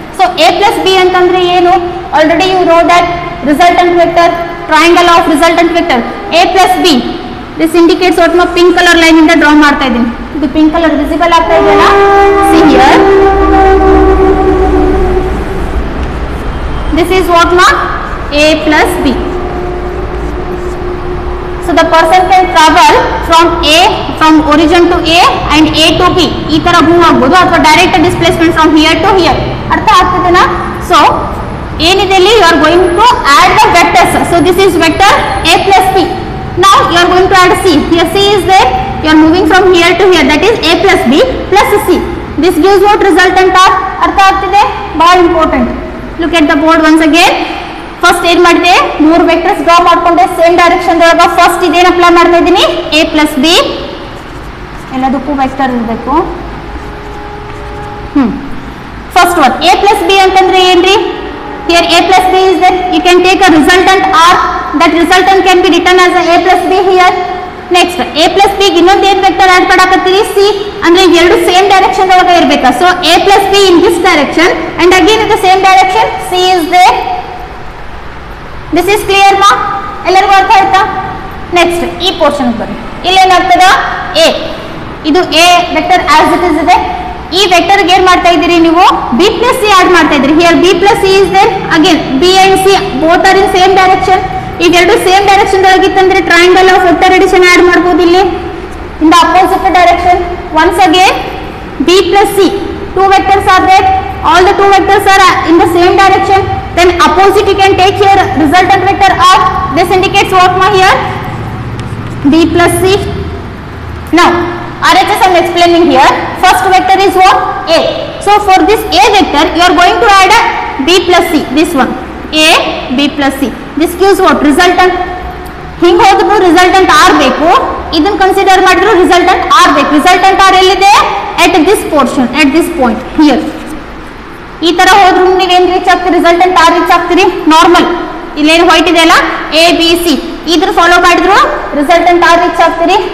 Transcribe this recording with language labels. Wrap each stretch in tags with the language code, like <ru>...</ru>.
<en>so A plus B</en> <kn>ಅಂತಂದ್ರೆ ಏನು?</kn> <en>Already you know that resultant vector, triangle of resultant vector A plus B. This indicates what?</en> <kn>ನಾವು pink colour line ಇಂದ draw ಮಾಡ್ತಾ ಇದ್ದೀನಿ. ಇದು pink colour visible ಆಗ್ತಾ ಇದೆಯಲ್ಲ?</kn> <en>See here, this is what ಮಾ A plus B. So the person can travel from origin to A and A to B.</en> <kn>ಈ ತರ ಮೂವ್ ಆಗಬಹುದು, ಅಥವಾ direct displacement</kn> <en>From here to here.</en> <kn>ಅರ್ಥ ಆಗ್ತದನಾ?</kn> <en>so</en> <kn>ಏನಿದೆ ಇಲ್ಲಿ?</kn> <en>You are going to add the vectors. So this is vector A plus B. Now you are going to add C. Here C is there. You are moving from here to here. That is A plus B plus C. This gives what resultant of?</en> <kn>ಅರ್ಥ ಆಗ್ತಿದೆ? ಬಹಳ important.</kn> <en>Look at the board once again.</en> <kn>First ಏನ್ ಮಾಡಿದೆ? ಮೂರು vectors draw ಮಾಡ್ಕೊಂಡೆ same direction ಒಳಗ. First ಇದೇನು apply ಮಾಡ್ತಾ ಇದ್ದೀನಿ? A plus B. ಎಲ್ಲದಕ್ಕೂ ವೆಕ್ಟರ್ ಇರಬೇಕು. First one A plus B ಅಂತಂದ್ರೆ ಏನ್ರಿ?</kn> <en>Here A plus B is there. You can take a resultant R. That resultant can be return as A plus B here. Next A plus B</en> <kn>ಇನ್ನೊಂದು ಏನ್ vector add ಮಾಡಕತ್ತೀರಿ?</kn> <en>C.</en> <kn>ಅಂದ್ರೆ ಎರಡು same direction ಒಳಗ ಇರ್ಬೇಕಾ?</kn> <en>So A plus B in this direction and again in the same direction C is there. This is clear</en> <kn>ಮಾ? ಎಲ್ಲರಿಗೂ ಅರ್ಥ ಆಯ್ತಾ? Next ಈ ಪೋರ್ಷನ್ ಬರ್ರಿ. ಇಲ್ಲೇನಾಗ್ತದ? ಎ, ಇದು A vector as it is ಇದೆ. ಈ ವೆಕ್ಟರ್ಗೆ ಏನ್ ಮಾಡ್ತಾ ಇದ್ದೀರಿ ನೀವು? ಬಿ ಪ್ಲಸ್ ಸಿ ಆಡ್ ಮಾಡ್ತಾ ಇದ್ರಿ.</kn> <en>Here B plus C is there. Again B and C both are in same direction.</en> <kn>ಈಗ ಎರಡು same direction ಒಳಗಿತ್ತಂದ್ರೆ triangle of vector addition add ಮಾಡ್ಬೋದು ಇಲ್ಲಿ</kn> <en>In the opposite direction. Once again B plus C, two vectors are there. All the two vectors are in the same direction. Then opposite you can take here resultant vector of. This indicates what ma here? B plus C. Now RHS I am explaining here. First vector is what? A. So for this A vector you are going to add a B plus C. This one A B plus C. This gives what? Resultant.</en> <kn>ಹಿಂಗೆ ಹೋದ್ರು resultant R ಬೇಕು. ಇದನ್ನ consider ಮಾಡಿದ್ರು resultant R ಬೇಕು. Resultant R ಎಲ್ಲಿದೆ?</kn> <en>At this portion, at this point here.</en> <kn>ಈ ತರ ಹೋದ್ರು ನೀವೇನ್ reach ಆಗ್ತೀರಿ? Resultant R reach ಆಗ್ತೀರಿ. Normal ಇಲ್ಲೇನು ವೈಟ್ ಇದೆ ಅಲ್ಲ, ಎ ಬಿ ಸಿ ಇದ್ರ ಫಾಲೋ ಮಾಡಿದ್ರು ರಿಸಲ್ಟೆಂಟ್ ಆರ್ ರೀಚ್ ಆಗ್ತೀರಿ.</kn>